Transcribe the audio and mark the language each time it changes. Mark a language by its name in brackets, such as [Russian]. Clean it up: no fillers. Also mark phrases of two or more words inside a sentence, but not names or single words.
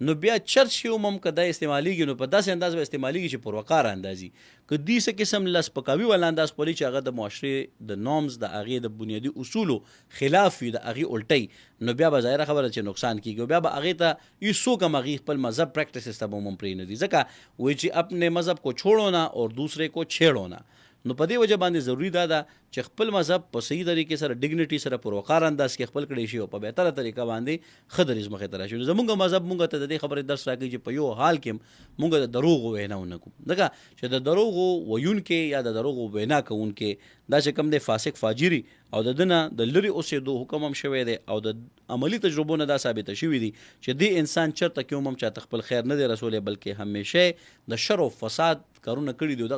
[Pashto] نو بیا چرچ کې هم که دا استعمالیږي نو په داسې انداز به استعمالیږي چې پر وقار اندازي. که دې څه قسم له سپکاوي والا انداز پولي چې هغه د معاشرې د نورمز د هغې د بنیادي اصولو خلاف وي، د هغې الټی، نو بیا به ظاهره خبره چې نقصان کېږي او بیا به هغې ته هېڅوک هم هغې خپل مذهب پریکټسز ته به هم پرېږدي. ځکه وایي چې [Urdu] اپنے مذهب کو چھوڑو نا اور دوسرے کو چھیڑو نا. [Pashto] نو په دې وجه باندې ضروري ده چې خپل مذهب په صحیح طریقې سره ډیګنیټي سره پر وقار انداز کې خپل کړی شي او په بهتره طریقه باندې ښه دریځ مخې ته راشي. زمونږ مذهب مونږ ته د دې خبرې درس راکوي چې په یو حال کې مونږ د دروغو وینا ونه کوو، ځکه چې د دروغو ویونکي یا د دروغو وینا کوونکي دا چې کوم دی فاسق فاجري او د ده نه د لرې اوسېدو حکم هم شوی دی او د عملي تجربو نه دا ثابته شوي دي چې دې انسان چېرته کې هم چاته خپل خیر نه دی رسولی، بلکې همیشه د شر او فساد کارونه کړي دي.